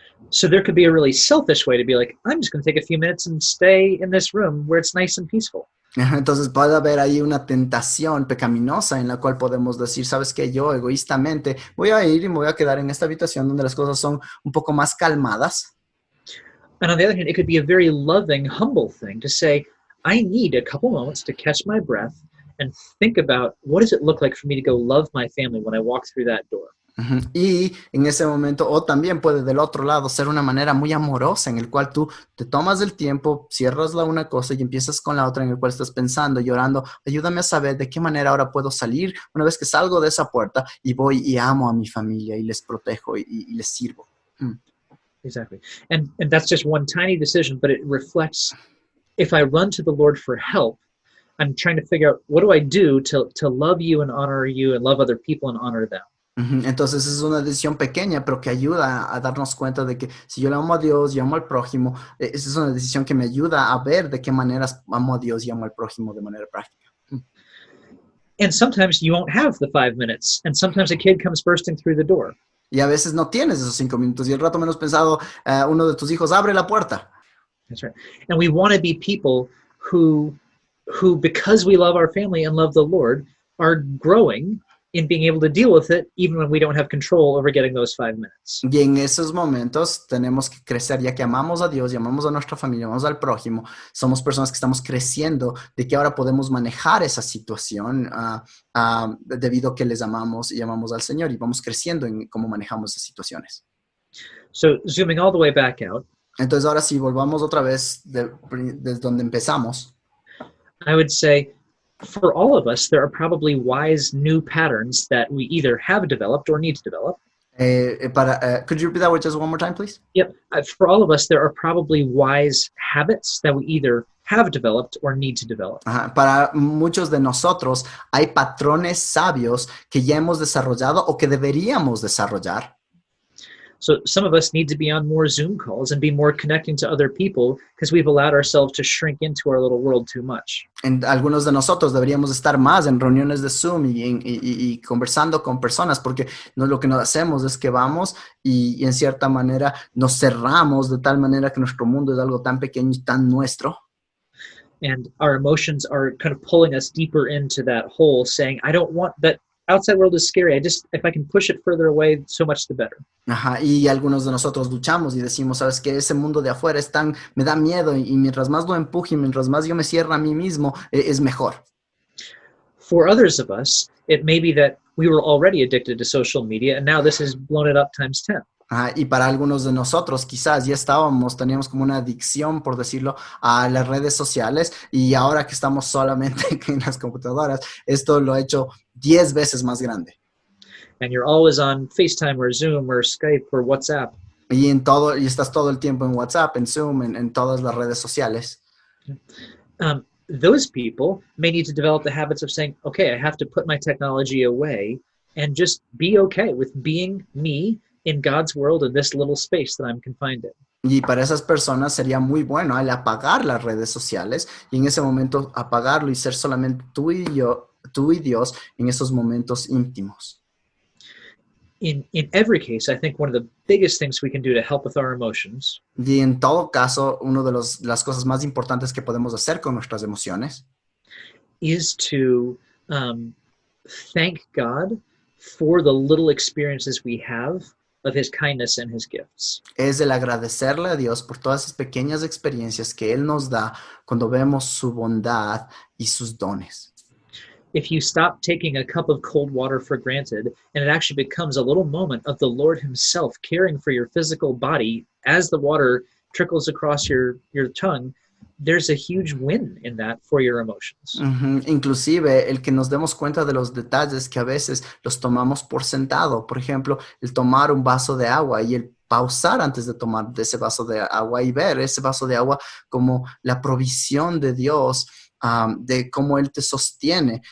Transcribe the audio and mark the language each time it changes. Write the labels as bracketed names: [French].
[English] So there could be a really selfish way to be like, I'm just going to take a few minutes and stay in this room where it's nice and peaceful. [Spanish] Entonces puede haber ahí una tentación pecaminosa en la cual podemos decir, ¿sabes qué? Yo egoístamente voy a ir y me voy a quedar en esta habitación donde las cosas son un poco más calmadas. [English] And on the other hand, it could be a very loving, humble thing to say, I need a couple moments to catch my breath and think about what does it look like for me to go love my family when I walk through that door. [Spanish] Y en ese momento, o también puede del otro lado ser una manera muy amorosa en el cual tú te tomas el tiempo, cierras la una cosa y empiezas con la otra en el cual estás pensando, llorando, ayúdame a saber de qué manera ahora puedo salir una vez que salgo de esa puerta y voy y amo a mi familia y les protejo y les sirvo. [English] Exactly. And that's just one tiny decision, but it reflects, if I run to the Lord for help, I'm trying to figure out what do I do to love you and honor you and love other people and honor them. [Spanish] Entonces es una decisión pequeña, pero que ayuda a darnos cuenta de que si yo le amo a Dios y amo al prójimo, esa es una decisión que me ayuda a ver de qué maneras amo a Dios y amo al prójimo de manera práctica. [English] And sometimes you won't have the 5 minutes, and sometimes a kid comes bursting through the door. [Spanish] Y a veces no tienes esos 5 minutos y el rato menos pensado, uno de tus hijos abre la puerta. [English] That's right. And we want to be people who, because we love our family and love the Lord, are growing in being able to deal with it, even when we don't have control over getting those 5 minutes. [Spanish] Y en esos momentos tenemos que crecer, ya que amamos a Dios y amamos a nuestra familia, amamos al prójimo, somos personas que estamos creciendo, de que ahora podemos manejar esa situación debido a que les amamos y amamos al Señor y vamos creciendo en cómo manejamos esas situaciones. [English] So zooming all the way back out. [Spanish] Entonces ahora si volvamos otra vez desde donde empezamos. [English] I would say, for all of us, there are probably wise new patterns that we either have developed or need to develop. Could you repeat that word just one more time, please? Yep. For all of us, there are probably wise habits that we either have developed or need to develop. [Spanish] Para muchos de nosotros hay patrones sabios que ya hemos desarrollado o que deberíamos desarrollar. [English] So some of us need to be on more Zoom calls and be more connecting to other people because we've allowed ourselves to shrink into our little world too much. [Spanish] Algunos de nosotros deberíamos estar más en reuniones de Zoom y conversando con personas porque lo que nos hacemos es que vamos y en cierta manera nos cerramos de tal manera que nuestro mundo es algo tan pequeño y tan nuestro. [English] And our emotions are kind of pulling us deeper into that hole, saying, I don't want that. Outside world is scary. If I can push it further away, so much the better. [Spanish] Y algunos de nosotros luchamos y decimos, sabes que ese mundo de afuera me da miedo y mientras más lo empuje y mientras más yo me cierro a mí mismo, es mejor. [English] For others of us, it may be that we were already addicted to social media and now this has blown it up times 10. [Spanish] Y para algunos de nosotros quizás ya teníamos como una adicción, por decirlo, a las redes sociales y ahora que estamos solamente en las computadoras, esto lo ha hecho 10 veces más grande. [English] And you're always on FaceTime or Zoom or Skype or WhatsApp. [Spanish] Y estás todo el tiempo en WhatsApp, en Zoom, en todas las redes sociales. [English] those people may need to develop the habits of saying, okay, I have to put my technology away and just be okay with being me in God's world in this little space that I'm confined in. [Spanish] Y para esas personas sería muy bueno el apagar las redes sociales y en ese momento apagarlo y ser solamente tú y yo, tú y Dios en esos momentos íntimos. [English] In every case, I think one of the biggest things we can do to help with our emotions [Spanish] Y en todo caso, una de las cosas más importantes que podemos hacer con nuestras emociones [English] is to thank God for the little experiences we have of his kindness and his gifts. [Spanish] es el agradecerle a Dios por todas esas pequeñas experiencias que Él nos da cuando vemos su bondad y sus dones. [English] If you stop taking a cup of cold water for granted, and it actually becomes a little moment of the Lord himself caring for your physical body as the water trickles across your tongue, there's a huge win in that for your emotions. [Spanish] Inclusive el que nos demos cuenta de los detalles que a veces los tomamos por sentado. Por ejemplo, el tomar un vaso de agua y el pausar antes de tomar de ese vaso de agua y ver ese vaso de agua como la provisión de Dios, de cómo Él te sostiene.